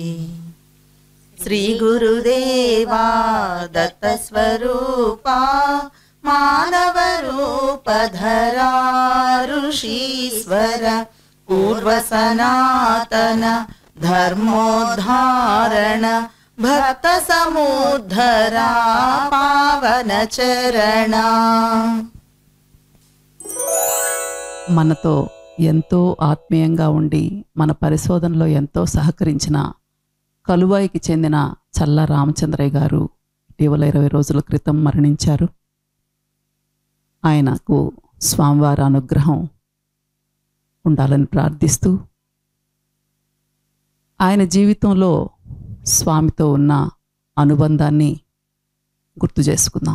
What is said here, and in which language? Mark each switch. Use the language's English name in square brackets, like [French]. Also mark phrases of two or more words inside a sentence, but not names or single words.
[Sanskrit] श्रीगुरुदेवा दत्तस्वरूपा मानवरूपधरा ऋषीश्वर पूर्वसनातन धर्मोद्धारण भक्त समुद्धरा पावन चरण। [Telugu] మనతో ఎంతో ఆత్మీయంగా ఉండి మన పరిశోధనలో ఎంతో సహకరించిన కలువాయికి చెందిన చల్ల రామచంద్రయ్య గారు ఇటీవల 20 రోజుల క్రితం మరణించారు. ఆయనకు స్వామివారి అనుగ్రహం ఉండాలని ప్రార్థిస్తూ ఆయన జీవితంలో స్వామితో ఉన్న అనుబంధాన్ని గుర్తు చేసుకుందాం.